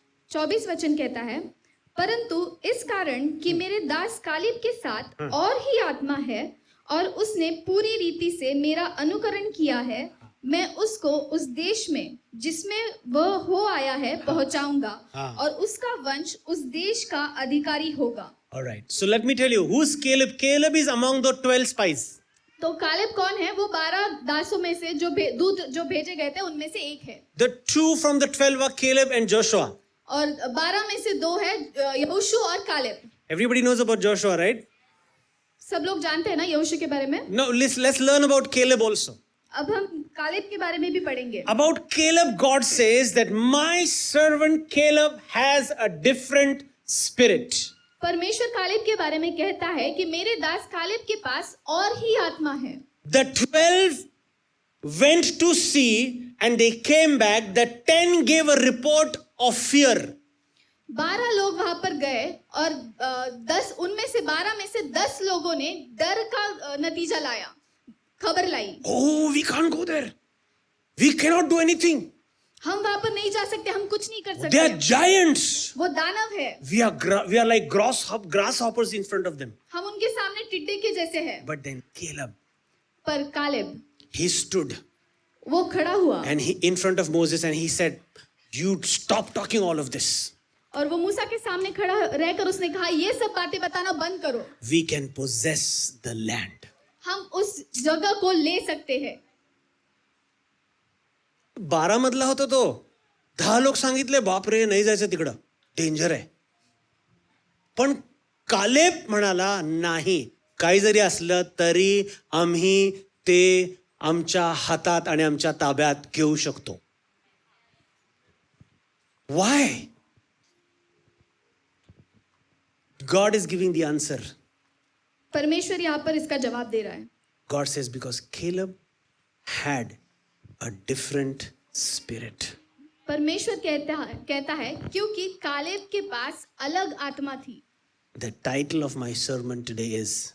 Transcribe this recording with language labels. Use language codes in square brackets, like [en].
[hi] 24 वचन कहता है, परंतु इस कारण कि मेरे दास कालेब के साथ और ही आत्मा है और उसने पूरी रीति से मेरा अनुकरण किया है, मैं उसको उस देश में जिसमें वह हो आया है पहुंचाऊंगा और उसका वंश उस देश का अधिकारी होगा. [en] All right. So let me tell you, who's Caleb? Caleb is among the 12 spies. [hi] तो कालेब कौन है? वो 12 दासों में से दूध जो भेजे गए थे उनमें से एक है. [en] The two from the 12 were Caleb and Joshua. [hi] और 12 में से 2 है यहोशू और Caleb. [en] Everybody knows about Joshua, right? [hi] सब लोग जानते हैं ना यहोशू के बारे में. [en] No, let's learn about Caleb also. [hi] अब हम कालेब के बारे में भी पढ़ेंगे. [en] About Caleb, God says that my servant Caleb has a different spirit. [hi] परमेश्वर कालेब के बारे में कहता है कि मेरे दास कालेब के पास और ही आत्मा है. [en] The 12 went to see and they came back. The 10 gave a report of fear. [hi] 12 लोग वहां पर गए और 10 उनमें से 12 में से 10 लोगों ने डर का नतीजा लाया, खबर लाई. [en] Oh, we can't go there. We cannot do anything. [hi] हम वहां पर नहीं जा सकते, हम कुछ नहीं कर सकते. [en] They are giants. [hi] वो दानव है. [en] We are like grasshoppers in front of them. [hi] हम उनके सामने टिड्डे के जैसे हैं. [en] But then Caleb, [hi] पर कालेब, [en] he stood [hi] वो खड़ा हुआ [en] and he in front of Moses and he said, "You stop talking all of this. [hi] और वो मूसा के सामने खड़ा रहकर उसने कहा, ये सब बातें बताना बंद करो. [en] We can possess the land." [hi] हम उस जगह को ले सकते हैं. [mr] 12 मधला होता तो 10 लोक सांगितले, बापरे नाही जायचं तिकडं, डेंजर आहे. पण कालेब म्हणाला, नाही, काही जरी असलं तरी आम्ही ते आमच्या हातात आणि आमच्या ताब्यात घेऊ शकतो. [en] Why? God is giving the answer. [hi] परमेश्वर यहाँ पर इसका जवाब दे रहा है. [en] God says because Caleb had a different spirit. [hi] परमेश्वर कहता है क्योंकि कालेब के पास अलग आत्मा थी. [en] The title of my sermon today is